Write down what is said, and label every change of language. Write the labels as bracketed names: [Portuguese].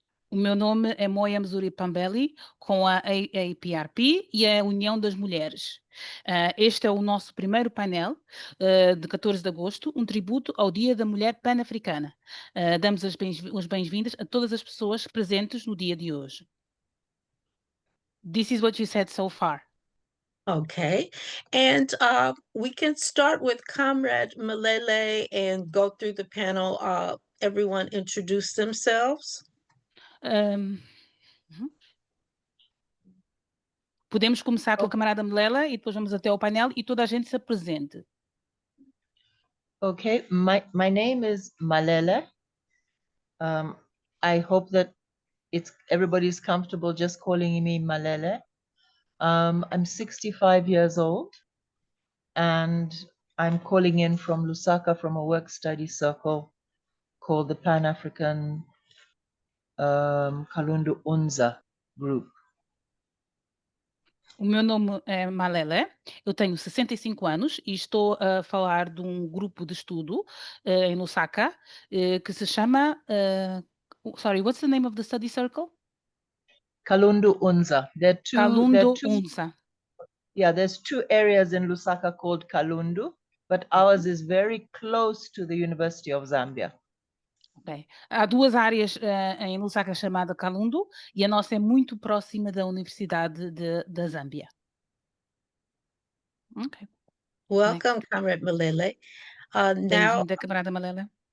[Portuguese] O meu nome é Moya Mzuri Pambeli, com a AAPRP e a União das Mulheres. Este é o nosso primeiro painel de 14 de agosto, um tributo ao Dia da Mulher Pan-Africana. Damos as bem-vindas a todas as pessoas presentes no dia de hoje. [English] This is what you said so far. Okay, and we can start with Comrade Malele and go through the panel. Everyone introduce themselves. [Portuguese] Podemos começar com a camarada Melela e depois vamos até ao painel e toda a gente se apresente. [English] Okay, my name is Malele. I hope that everybody's comfortable just calling me Malele. I'm 65 years old and I'm calling in from Lusaka from a work study circle called the Pan-African Kalundu Unza Group. [Portuguese] O meu nome é Malele, eu tenho 65 anos e estou a falar de um grupo de estudo em Lusaka que se chama... [English] sorry, what's the name of the study circle? Kalundu Unza. Kalundu Unza. Yeah, there's two areas in Lusaka called Kalundu, but ours is very close to the University of Zambia. Okay. [Portuguese] Há duas áreas em Lusaka chamada Kalundu e a nossa é muito próxima da Universidade da Zâmbia. [English] Okay. Welcome, Comrade Malele. [Portuguese] Bem-vinda, camarada Malele.